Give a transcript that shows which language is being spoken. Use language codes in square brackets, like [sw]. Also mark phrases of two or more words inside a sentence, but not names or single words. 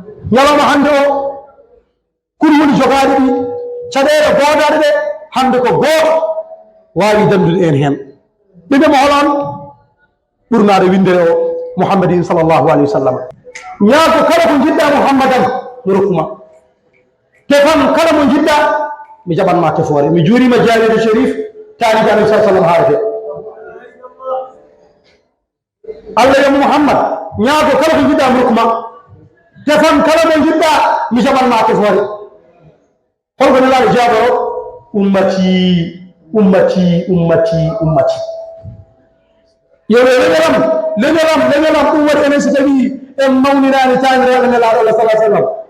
[ff] Ñalawma hannde o, kuri woni jogaaɗe ɗi, caɗeele goodaaɗe ɗe, hannde ko gooto waawi dandude en heen." Ɓe mbiyamo, "Holaan?" Ɓurnaare windere o, Muhammadin [ar] صلى الله عليه وسلم. [ff] Ñaago kala ko njiɗɗa Muhammadan, mi rokkuma. Tefan kala mo njiɗɗa, mi jaɓanma tefoore. Mi juurima Jaaliiɗo Cherif, taaliɓe Annabi [ar] صلى الله عليه وسلم [ff] haarete. Allah yo Muhammad, ñaago kala ko jiɗɗa mi hokkuma. Defan kala mo jiɗɗa, mi jaɓan ma tefoore. Holko Nelaɗo jaaboro? Ummati, ummati, ummati, ummati. Yo, yo, leñolam, leñolam, leñolam, ɗum waɗi enen so tawi en mawninaani taaniraaɓe Nelaɗo Allah [ar] صلى الله عليه وسلم.